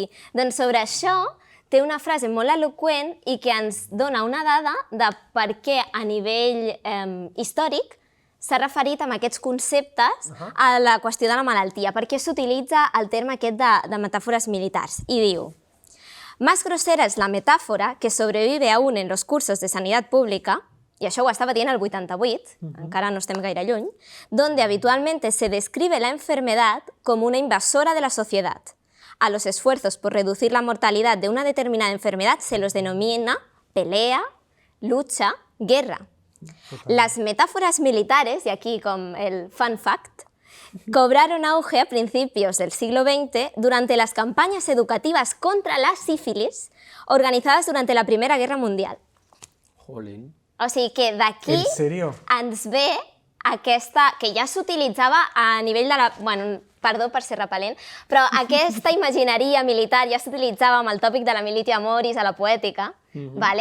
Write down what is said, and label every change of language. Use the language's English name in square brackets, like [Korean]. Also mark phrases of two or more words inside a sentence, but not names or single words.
[Catalan] Doncs sobre això té una frase molt eloqüent i que ens dona una dada de per què a nivell històric s'ha referit amb aquests conceptes a la qüestió de la malaltia. Per què s'utilitza el terme aquest de metàfores militars? I diu: [Spanish] Más grosera es la metáfora que sobrevive aún en los cursos de sanidad pública, y [Catalan] això ho estava dient el 88, encara no estem gaire lluny, [Spanish] donde habitualmente se describe la enfermedad como una invasora de la sociedad. A los esfuerzos por reducir la mortalidad de una determinada enfermedad se los denomina pelea, lucha, guerra. Las metáforas militares, y aquí con el [English] fun fact, [Spanish] cobraron auge a principios del siglo XX durante las campañas educativas contra la sífilis organizadas durante la Primera Guerra Mundial. Jolín. [Catalan] O sigui que d'aquí En sèrio? ens ve aquesta, que ja s'utilitzava a nivell de la... Bueno, perdó per ser repel·lent, però aquesta imagineria militar ja s'utilitzava amb el tòpic de la militia moris a la poètica, vale?